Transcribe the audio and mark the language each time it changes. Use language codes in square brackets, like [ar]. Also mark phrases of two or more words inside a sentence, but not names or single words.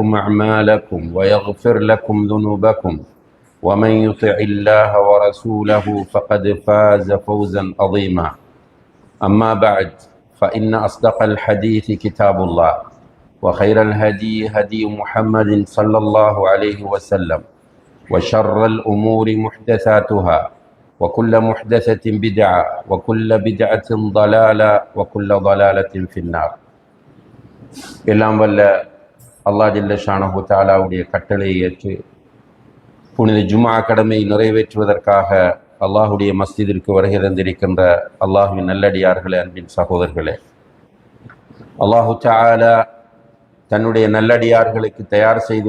[ar] أعمالكم ويغفر لكم ذنوبكم ومن يطع الله ورسوله فقد فاز فوزا عظيما أما بعد فإن أصدق الحديث كتاب الله وخير الهدي هدي محمد صلى الله عليه وسلم وشر الأمور محدثاتها وكل محدثة بدعة وكل بدعة ضلالة وكل ضلالة في النار. [ta] எல்லாம் வல்ல அல்லாஹ் [ar] جل شانه [ta] தஆலாவுடைய கட்டளையை ஏற்று புனித ஜும்ஆ கடமை நிறைவேற்றுவதற்காக அல்லாஹுடைய மஸ்ஜிதிற்கு வருகை தந்திருக்கின்ற அல்லாஹுவின் நல்லடியார்களே, அன்பின் சகோதரர்களே, [ar] الله تعالى [ta] தன்னுடைய நல்லடியார்களுக்கு தயார் செய்து